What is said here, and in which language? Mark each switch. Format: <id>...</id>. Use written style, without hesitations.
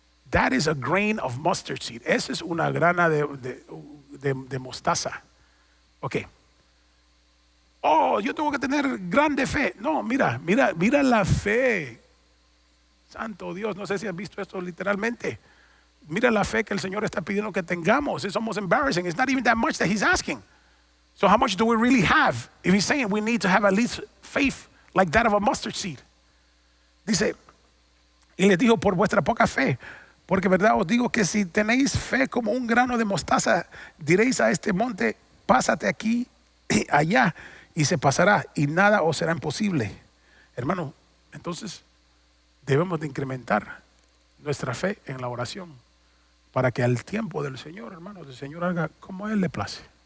<en>That is a grain of mustard seed.</en> <es>Esa es una grana de mostaza. Ok. Oh, yo tengo que tener grande fe. No, mira la fe. Santo Dios, no sé si has visto esto literalmente. Mira la fe que el Señor está pidiendo que tengamos.</es> <en>It's almost embarrassing. It's not even that much that He's asking. So how much do we really have? If He's saying we need to have at least faith like that of a mustard seed.</en> <es>Dice, y les dijo, por vuestra poca fe, porque verdad os digo que si tenéis fe como un grano de mostaza, diréis a este monte, pásate aquí y allá, y se pasará, y nada os será imposible. Hermano, entonces debemos de incrementar nuestra fe en la oración, para que al tiempo del Señor, hermanos, el Señor haga como a Él le place.</es>